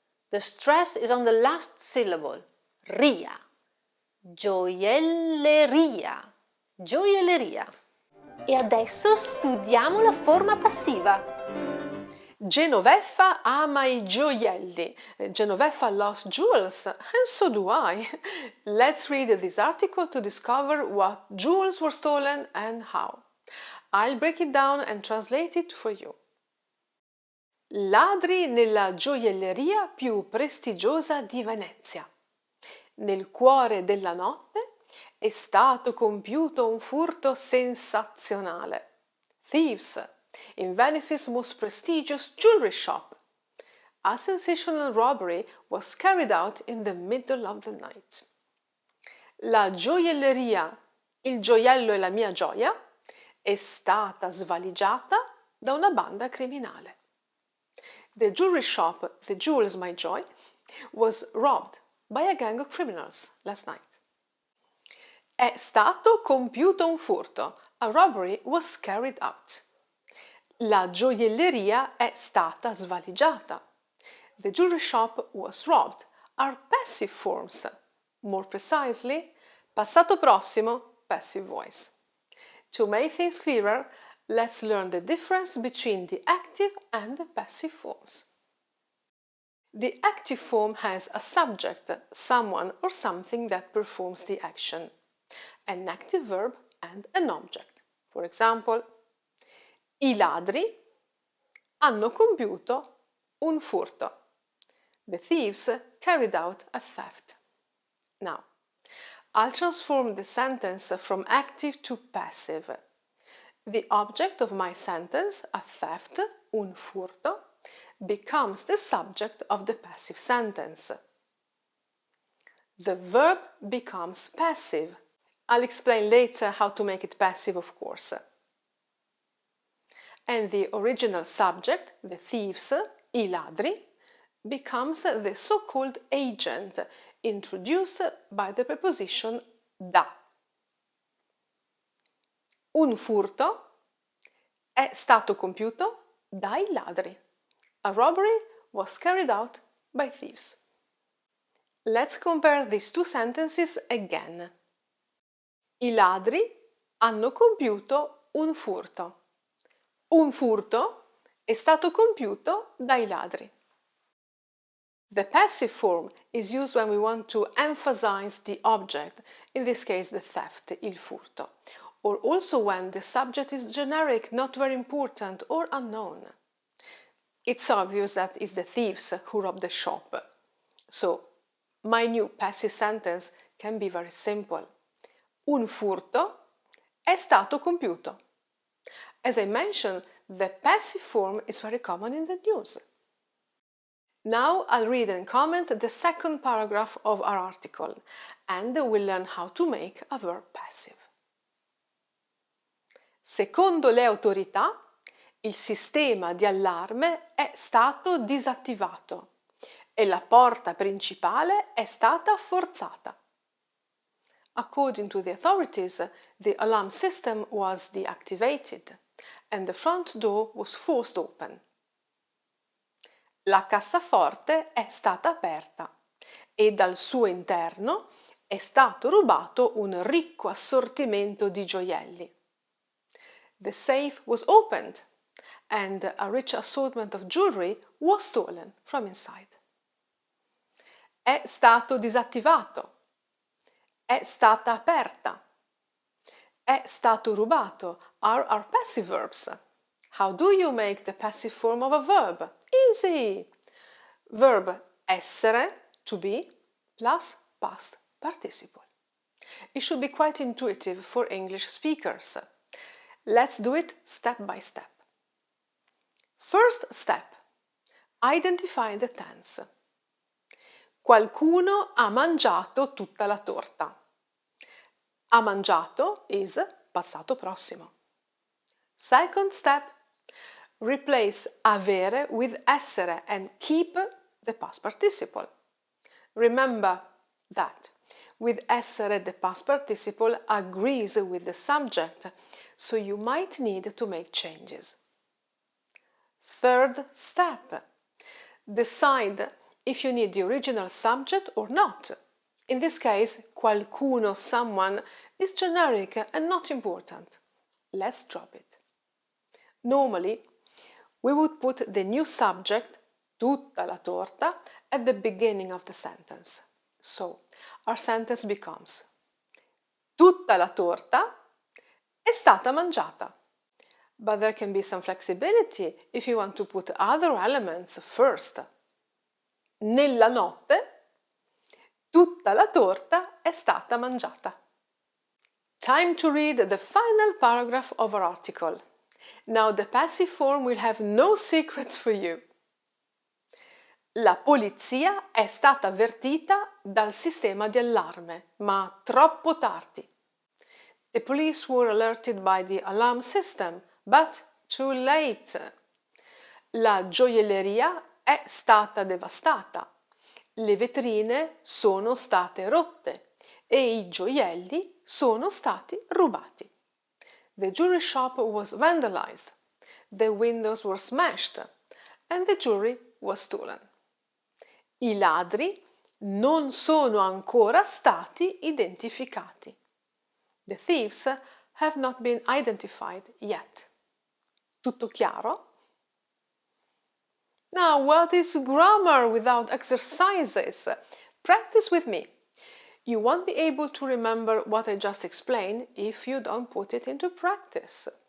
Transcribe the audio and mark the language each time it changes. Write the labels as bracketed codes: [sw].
[en] The stress is on the last syllable, ria. [it] Gioielleria, gioielleria. E adesso studiamo la forma passiva. Genoveffa ama i gioielli. [en] Genoveffa loves jewels, and so do I. Let's read this article to discover what jewels were stolen and how. I'll break it down and translate it for you. [it] Ladri nella gioielleria più prestigiosa di Venezia. Nel cuore della notte è stato compiuto un furto sensazionale. [en] Thieves in Venice's most prestigious jewelry shop. A sensational robbery was carried out in the middle of the night. [it] La gioielleria, il gioiello è la mia gioia, è stata svaligiata da una banda criminale. [en] The jewelry shop, The Jewels My Joy, was robbed by a gang of criminals last night. [it] È stato compiuto un furto. [en] A robbery was carried out. [it] La gioielleria è stata svaligiata. [en] The jewelry shop was robbed are passive forms. More precisely, passato prossimo, passive voice. To make things clearer, let's learn the difference between the active and the passive forms. The active form has a subject, someone or something that performs the action, an active verb and an object. For example, [it] i ladri hanno compiuto un furto. [en] The thieves carried out a theft. Now, I'll transform the sentence from active to passive. The object of my sentence, a theft, un furto, becomes the subject of the passive sentence. The verb becomes passive. I'll explain later how to make it passive, of course. And the original subject, the thieves, i ladri, becomes the so-called agent introduced by the preposition da. [it] Un furto è stato compiuto dai ladri. [en] A robbery was carried out by thieves. Let's compare these two sentences again. [it] I ladri hanno compiuto un furto. Un furto è stato compiuto dai ladri. [en] The passive form is used when we want to emphasize the object, in this case the theft, il furto, or also when the subject is generic, not very important or unknown. It's obvious that it's the thieves who robbed the shop. So, my new passive sentence can be very simple. [it] Un furto è stato compiuto. [en] As I mentioned, the passive form is very common in the news. Now I'll read and comment the second paragraph of our article, and we'll learn how to make a verb passive. [it] Secondo le autorità, il sistema di allarme è stato disattivato e la porta principale è stata forzata. [en] According to the authorities, the alarm system was deactivated and the front door was forced open. [it] La cassaforte è stata aperta e dal suo interno è stato rubato un ricco assortimento di gioielli. [en] The safe was opened and a rich assortment of jewelry was stolen from inside. [it] È stato disattivato. È stata aperta. È stato rubato [en] are our passive verbs. How do you make the passive form of a verb? Easy! Verb essere, to be, plus past participle. It should be quite intuitive for English speakers. Let's do it step by step. First step. Identify the tense. [it] Qualcuno ha mangiato tutta la torta. [en] Ha mangiato is passato prossimo. Second step. Replace avere with essere and keep the past participle. Remember that with essere the past participle agrees with the subject, so you might need to make changes. Third step. Decide if you need the original subject or not. In this case, qualcuno, someone, is generic and not important. Let's drop it. Normally, we would put the new subject, tutta la torta, at the beginning of the sentence. So, our sentence becomes: [it] tutta la torta è stata mangiata. [en] But there can be some flexibility if you want to put other elements first. [it] Nella notte, tutta la torta è stata mangiata. [en] Time to read the final paragraph of our article. Now the passive form will have no secrets for you. [it] La polizia è stata avvertita dal sistema di allarme, ma troppo tardi. [en] The police were alerted by the alarm system, but too late. [it] La gioielleria è stata devastata. Le vetrine sono state rotte e i gioielli sono stati rubati. [en] The jewelry shop was vandalized, the windows were smashed, and the jewelry was stolen. [it] I ladri non sono ancora stati identificati. [en] The thieves have not been identified yet. [it] Tutto chiaro? [en] Now, what is grammar without exercises? Practice with me. You won't be able to remember what I just explained if you don't put it into practice.